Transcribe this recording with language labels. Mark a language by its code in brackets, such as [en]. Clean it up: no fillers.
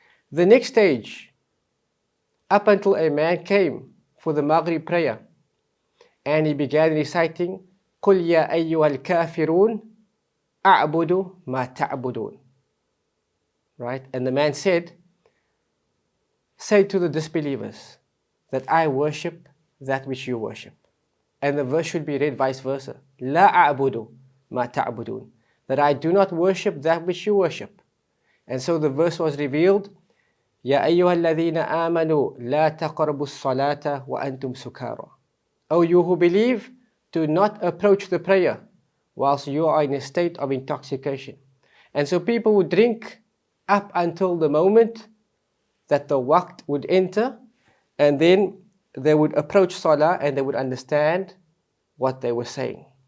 [en] The next stage, up until a man came for the Maghrib prayer, and he began reciting, [ar] قُلْ يَا أَيُّهَا الْكَافِرُونَ أَعْبُدُ مَا تَعْبُدُونَ. [en] Right? And the man said, say to the disbelievers that I worship that which you worship. And the verse should be read vice versa. [ar] لا أعبد ما تعبدون. [en] That I do not worship that which you worship. And so the verse was revealed, [ar] يا أيها الذين آمنوا لا تقربوا الصلاة وأنتم سكارى. [en] O you who believe, do not approach the prayer whilst you are in a state of intoxication. And so people would drink up until the moment that the waqt would enter, and then they would approach salah and they would understand what they were saying.